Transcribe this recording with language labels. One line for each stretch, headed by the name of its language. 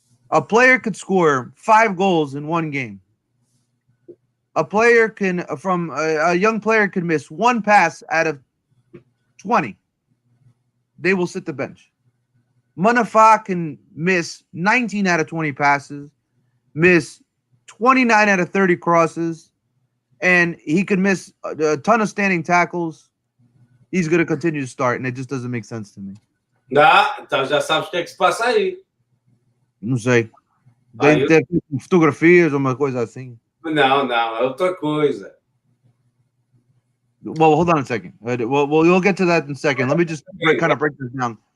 English: A player could score 5 goals in one game. A young player could miss one pass out of 20. They will sit the bench. Manafá can miss 19 out of 20 passes, miss 29 out of 30 crosses, and he could miss a ton of standing tackles. He's going to continue to start, and it just doesn't make sense to me.
Portuguese: Então já sabes o que é que se passa aí. Não sei. Tem ter fotografias ou uma coisa assim. Não, é outra coisa.
English: Well, hold on a second. We'll get to that in a second. Let me just kind of break this down.